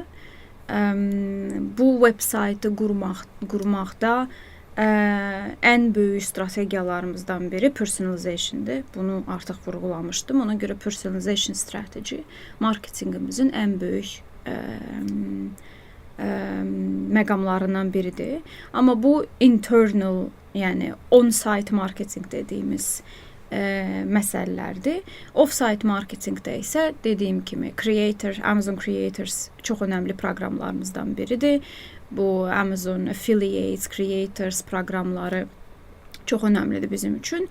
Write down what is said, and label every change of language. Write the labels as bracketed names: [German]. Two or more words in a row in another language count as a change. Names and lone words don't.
[Azerbaijani] Bu web saytı qurmaqda ən böyük strategiyalarımızdan biri personalization'dır. Bunu artıq vurğulamışdım. Ona görə personalization strateji marketingimizin ən böyük məqamlarından biridir. Amma bu internal, yəni [English] on-site marketing [Azerbaijani] dediyimiz məsələlərdir. [English] Off-site marketingdə [Azerbaijani] isə dediyim kimi Amazon Creators çox önəmli proqramlarımızdan biridir. Bu Amazon Affiliates, Creators proqramları çox önəmlidir bizim üçün.